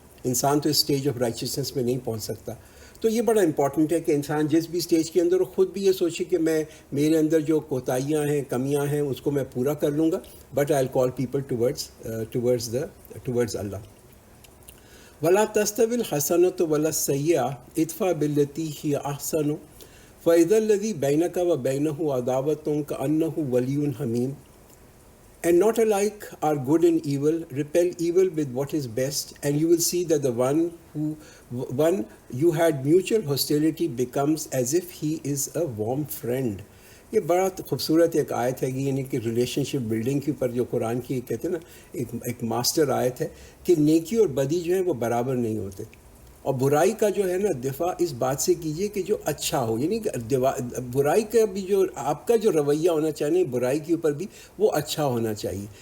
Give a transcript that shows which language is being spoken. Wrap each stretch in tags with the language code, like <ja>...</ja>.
<ur>انسان تو اس stage of رائچسنس میں نہیں پہنچ سکتا. تو یہ بڑا امپورٹنٹ ہے کہ انسان جس بھی اسٹیج کے اندر خود بھی یہ سوچے کہ میرے اندر جو کوتاہیاں ہیں، کمیاں ہیں، اس کو میں پورا کر لوں گا،</ur> <en>But I will call people towards اللہ.</en> <ar>ولا تستوی الحسنۃ ولا السیئۃ ادفع بالتی ہی احسن فاذا الذی بینک وبینہ عداوۃ کأنہ ولی حمیم.</ar> <en>And not alike are good and evil. Repel evil with what is best, and you will see that the one you had mutual hostility becomes as if he is a warm friend.</en> <ur>یہ بڑا خوبصورت ایک آیت ہے، یعنی کہ relation شپ building کے اوپر جو قرآن کی کہتے ہیں نا ایک ماسٹر آیت ہے کہ نیکی اور بدی جو ہیں وہ برابر نہیں ہوتے. اور برائی کا جو ہے نا دفاع اس بات سے کیجئے کہ جو اچھا ہو، یعنی کہ برائی کا بھی جو آپ کا جو رویہ ہونا چاہیے برائی کے اوپر بھی وہ اچھا ہونا چاہیے.</ur>